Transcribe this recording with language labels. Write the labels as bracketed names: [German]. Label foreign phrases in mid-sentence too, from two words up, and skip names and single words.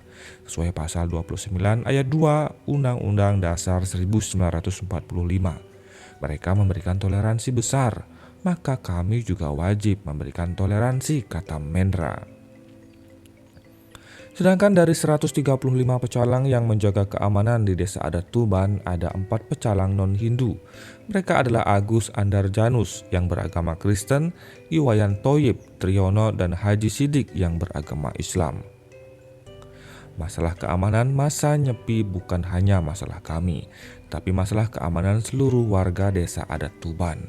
[Indonesian] Sesuai pasal 29 ayat 2 Undang-Undang Dasar 1945. Mereka memberikan toleransi besar, maka kami juga wajib memberikan toleransi, kata Mendra. Sedangkan dari 135 pecalang yang menjaga keamanan di desa adat Tuban, ada 4 pecalang non-Hindu. Mereka adalah Agus Andarjanus yang beragama Kristen, Iwayan Toyib Triyono, dan Haji Sidik yang beragama Islam. Masalah keamanan masa nyepi bukan hanya masalah kami, tapi masalah keamanan seluruh warga desa adat Tuban.